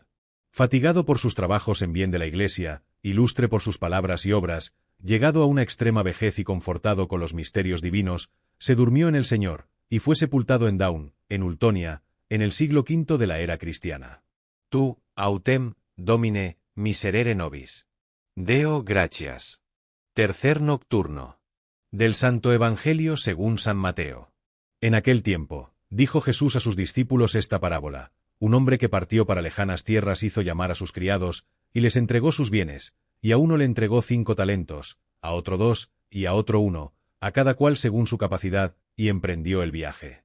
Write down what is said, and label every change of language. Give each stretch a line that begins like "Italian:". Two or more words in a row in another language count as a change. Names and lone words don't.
Spanish: Fatigado por sus trabajos en bien de la Iglesia, ilustre por sus palabras y obras, llegado a una extrema vejez y confortado con los misterios divinos, se durmió en el Señor, y fue sepultado en Down, en Ultonia, en el siglo V de la era cristiana.
Latin: Tú, autem, domine, miserere nobis. Deo gratias.
Spanish: Tercer nocturno. Del Santo Evangelio según San Mateo. En aquel tiempo, dijo Jesús a sus discípulos esta parábola: un hombre que partió para lejanas tierras hizo llamar a sus criados, y les entregó sus bienes, y a uno le entregó 5 talentos, a otro 2, y a otro 1, a cada cual según su capacidad, y emprendió el viaje.